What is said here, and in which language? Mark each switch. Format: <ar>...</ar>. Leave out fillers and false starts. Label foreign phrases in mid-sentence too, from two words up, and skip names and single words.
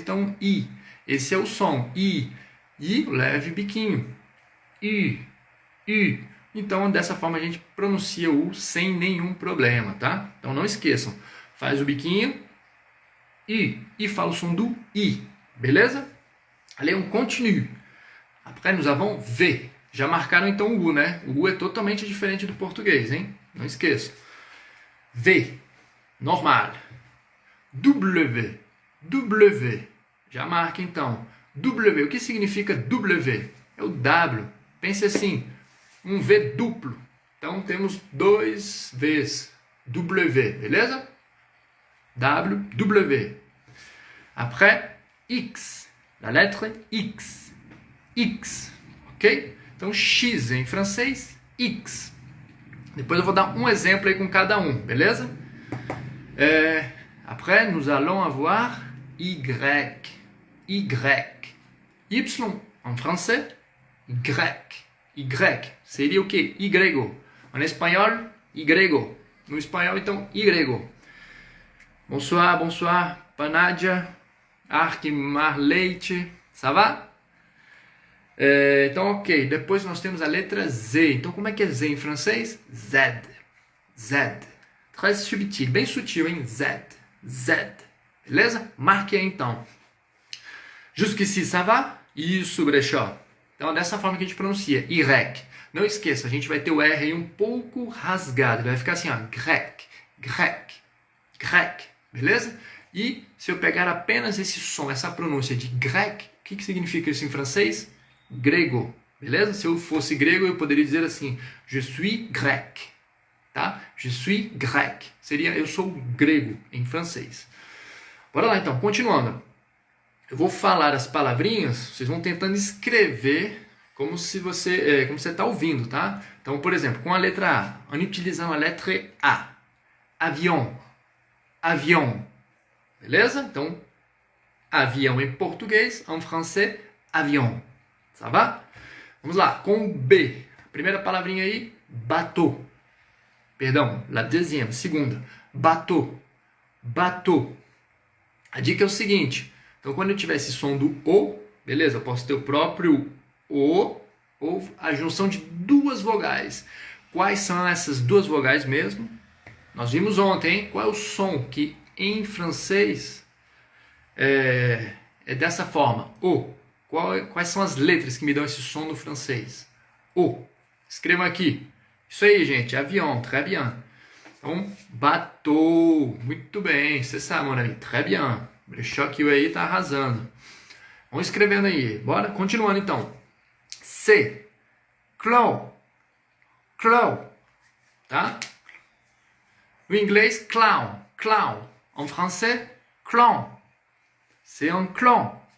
<pt>Então, I. Esse é o som. I. I, leve biquinho. I. Então, dessa forma, a gente pronuncia o U sem nenhum problema, tá? Então, não esqueçam. Faz o biquinho. I. E fala o som do I. Beleza?</pt> <fr>Allez, on continue. Après, nous avons V.</fr> <pt>Já marcaram então o U, né? O U é totalmente diferente do português, hein? Não esqueça. V. Normal. W. Já marca então. W. O que significa W? É o W. Pense assim. Um V duplo. Então, temos dois Vs. W. Beleza? W.</pt> <fr>Après, X. La lettre X.</fr> <pt>Ok? Então, X em francês, X. Depois eu vou dar um exemplo aí com cada um, beleza?</pt> <fr>Après, nous allons avoir Y. Y en français, Y.</fr> <pt>Seria o quê? Y. En espanhol, Y. No espanhol, então, Y.</pt> <fr>Bonsoir, Panadia, Arquimar Leite, ça va?</fr> <pt>Então, ok. Depois nós temos a letra Z. Então, como é que é Z em francês?</pt> <fr>Z. Très subtil,</fr> <pt>bem sutil, hein? Z. Beleza? Marque aí, então.</pt> <fr>Jusqu'ici, ça va?</fr> <pt>Isso, Brechó. Então, dessa forma que a gente pronuncia. Y. Não esqueça, a gente vai ter o R aí um pouco rasgado. Ele vai ficar assim, ó. Grec. Beleza? E se eu pegar apenas esse som, essa pronúncia de grec, o que significa isso em francês? Grego, beleza? Se eu fosse grego, eu poderia dizer assim,</pt> <fr>je suis grec, tá? Je suis grec,</fr> <pt>seria eu sou grego em francês. Bora lá então, continuando. Eu vou falar as palavrinhas, vocês vão tentando escrever como se você está ouvindo, tá? Então, por exemplo, com a letra A,</pt> <fr>en utilisant</fr> <pt>a letra A, avion, beleza? Então, avião em português, em francês, avion.</pt> <fr>Ça va?</fr> <pt>Vamos lá, com B. A primeira palavrinha aí, bateau. Perdão,</pt> <fr>la deuxième,</fr> <pt>segunda. Bateau. A dica é o seguinte. Então, quando eu tiver esse som do O, beleza? Eu posso ter o próprio O ou a junção de duas vogais. Quais são essas duas vogais mesmo? Nós vimos ontem, hein? Qual é o som que em francês é dessa forma. O. Quais são as letras que me dão esse som no francês? O. Escreva aqui. Isso aí, gente. Avião.</pt> <fr>Très bien.</fr> <pt>Então, bateau. Muito bem. Você sabe,</pt> <fr>mon ami. Très bien.</fr> <pt>Brechó que aí tá arrasando. Vamos escrevendo aí. Bora? Continuando, então. C. Clown. Clown. Tá? O inglês, clown. Clown.</pt> <fr>En français, clown. C'est un clown.</fr>